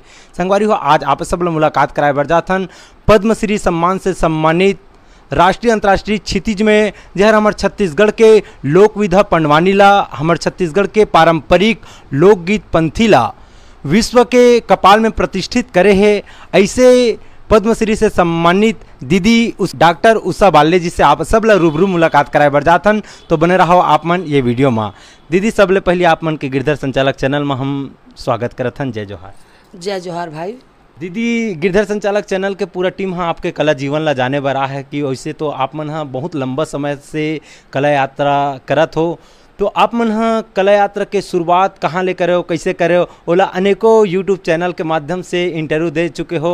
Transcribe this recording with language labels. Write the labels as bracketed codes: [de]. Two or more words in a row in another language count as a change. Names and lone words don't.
[hne] संगवारी हो, आज आप सब ला मुलाकात कराए बर जाथन पद्मश्री सम्मान से सम्मानित राष्ट्रीय अंतर्राष्ट्रीय क्षितिज में जहर हमारे छत्तीसगढ़ के लोक विधा पंडवानी ला, हमारे छत्तीसगढ़ के पारंपरिक लोकगीत पंथी ला विश्व के कपाल में प्रतिष्ठित करे है। ऐसे पद्मश्री से सम्मानित दीदी उस डॉक्टर उषा बाले जी से आप सब ला रूबरू मुलाकात कराए बर जाथन, तो बने रहो आप मन ये वीडियो में। दीदी, सबले पहले आप मन के गिरधर संचालक चैनल में हम स्वागत करत हन। जय जोहार। जय जोहार भाई। दीदी, गिरधर संचालक चैनल के पूरा टीम हाँ आपके कला जीवन ला जाने बर आ है कि वैसे तो आप मन हाँ बहुत लंबा समय से कला यात्रा करत हो, तो आप मन हाँ कला यात्रा के शुरुआत कहाँ ले करे हो, कैसे करे हो, ओला अनेकों यूट्यूब चैनल के माध्यम से इंटरव्यू दे चुके हो।